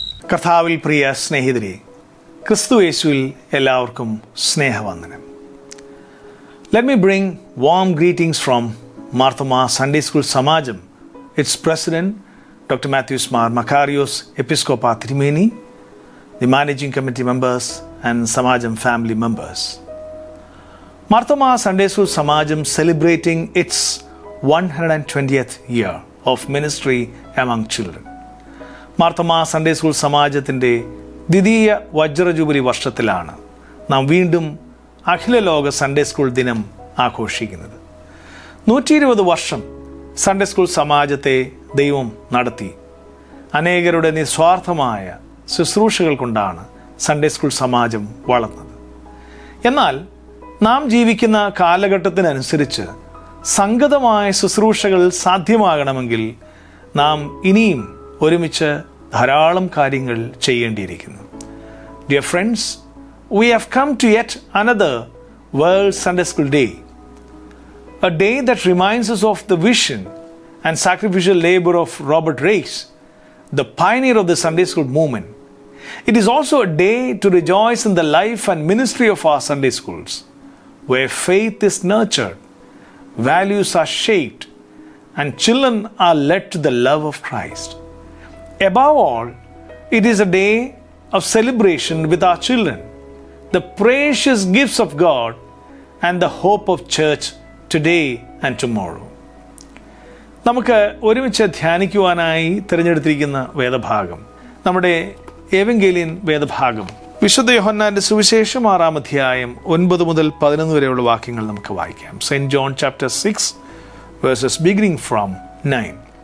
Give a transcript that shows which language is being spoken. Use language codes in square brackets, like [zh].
[ml] കർത്താവിൽ പ്രിയ സ്നേഹിതരെ, ക്രിസ്തു യേശുവിൽ എല്ലാവർക്കും സ്നേഹവന്ദനം. [en] Let me bring warm greetings from Marthoma Sunday School Samajam, its president, Dr. Matthews Mar Makarios Episcopa Trimeni, the managing committee members and Samajam family members. Marthoma Sunday School Samajam celebrating its 120th year of ministry among children. [ml] Marthoma Sunday school സമാജത്തിൻ്റെ ദ്വിതീയ വജ്ര jubilee വർഷത്തിലാണ് നാം വീണ്ടും അഖില ലോക Sunday school ദിനം ആഘോഷിക്കുന്നത്. 120 വർഷം Sunday school സമാജത്തെ ദൈവം നടത്തി. അനേകരുടെ നിസ്വാർത്ഥമായ ശുശ്രൂഷകൾ കൊണ്ടാണ് സൺഡേ സ്കൂൾ സമാജം വളർന്നത്. എന്നാൽ നാം ജീവിക്കുന്ന കാലഘട്ടത്തിനനുസരിച്ച് സംഗതമായ ശുശ്രൂഷകൾ സാധ്യമാകണമെങ്കിൽ നാം ഇനിയും ഒരുമിച്ച് ധാരാളം കാര്യങ്ങൾ ചെയ്യേണ്ടിയിരിക്കുന്നു. [en] Dear friends, we have come to yet another World Sunday School Day, a day that reminds us of the vision and sacrificial labor of Robert Race, the pioneer of the Sunday School movement. It is also a day to rejoice in the life and ministry of our Sunday schools, where faith is nurtured, values are shaped, and children are led to the love of Christ. Above all, it is a day of celebration with our children, the precious gifts of God and the hope of church today and tomorrow. [ml] നമുക്ക് ഒരുമിച്ച് ധ്യാനിക്കുവാനായി തിരഞ്ഞെടുത്തിരിക്കുന്ന വേദഭാഗം നമ്മുടെ ഏവങ്കേലിയൻ വേദഭാഗം വിശുദ്ധ യോഹന്നാന്റെ സുവിശേഷം 6-ാം അധ്യായം 9 മുതൽ 11 വരെയുള്ള വാക്യങ്ങൾ നമുക്ക് വായിക്കാം. [en] Saint John chapter 6 verses beginning from 9.